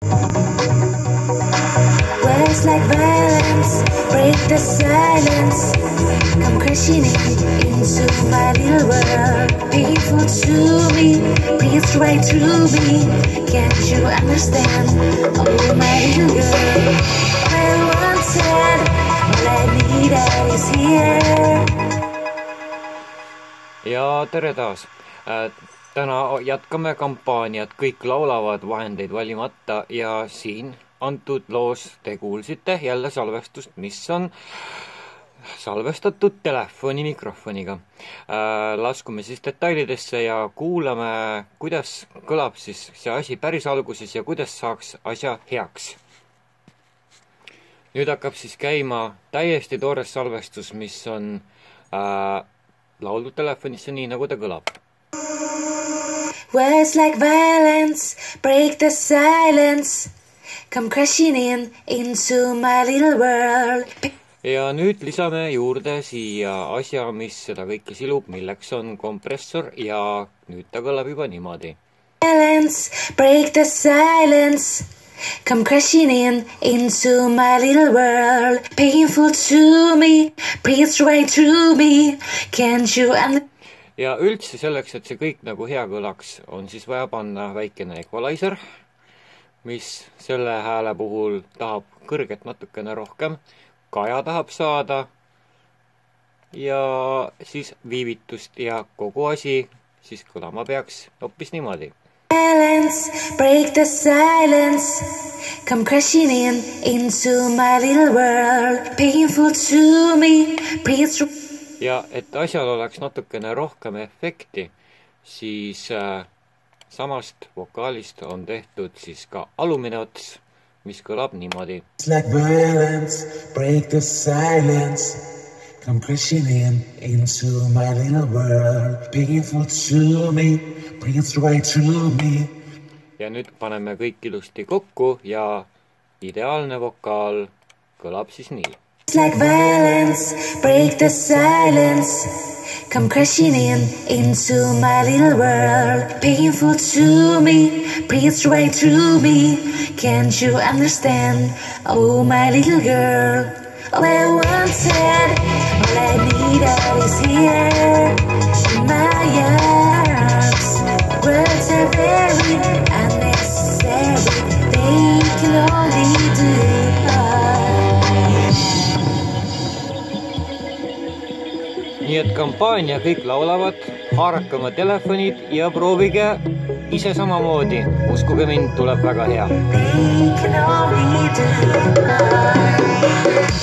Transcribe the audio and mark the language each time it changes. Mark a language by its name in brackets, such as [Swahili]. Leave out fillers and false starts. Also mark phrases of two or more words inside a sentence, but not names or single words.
[English] Words like violence break the silence, come crashing into my little world. Painful to me, breathe right through me. Can't you understand? Oh my little girl, I wanted, all I needed is here. [Estonian] Ja tere taas! Täna jätkame kampaaniat Kõik laulavad vahendeid valimata ja siin antud loos te kuulsite jälle salvestust, mis on salvestatud telefoni mikrofoniga. Laskume siis detailidesse ja kuulame, kuidas kõlab siis see asi päris alguses ja kuidas saaks asja heaks. Nüüd hakkab siis käima täiesti toores salvestus, mis on laulud telefonisse nii, nagu ta kõlab. [English] Words like violence break the silence, come crashing into my little world. [Estonian] Ja nüüd lisame juurde siia asja, mis seda kõike silub, milleks on kompressor ja nüüd ta kõlab juba niimoodi. [English] Violence break the silence, come crashing into my little world. Painful to me, breathe right through me. Can't you understand? [Estonian] Ja üldse selleks, et see kõik nagu hea kõlaks, on siis vaja panna väikene equalizer, mis selle hääle puhul tahab kõrget natukene rohkem, kaja tahab saada ja siis viivitust ja kogu asi siis kõlama peaks hoopis niimoodi. [English] Silence, break the silence, come crashing into my little world. Painful to me, breathe through. [Estonian] Ja et asjal oleks natukene rohkem efekti, siis samast vokaalist on tehtud siis ka alumine ots, mis kõlab niimoodi. [English] It's like violence, break the silence, come crashing into my little world. Painful to me, breathe right through me. [Estonian] Ja nüüd paneme kõik ilusti kokku ja ideaalne vokaal kõlab siis nii. [English] It's like violence, break the silence, come crashing into my little world. Painful to me, breathe right through me. Can't you understand? Oh my little girl, all I wanted, all I needed is here in my arms. Words are very unnecessary, they can only do. [Estonian] Nii et kampaania Kõik laulavad, haarake oma telefonid ja proovige ise samamoodi. Uskuge mind, tuleb väga hea.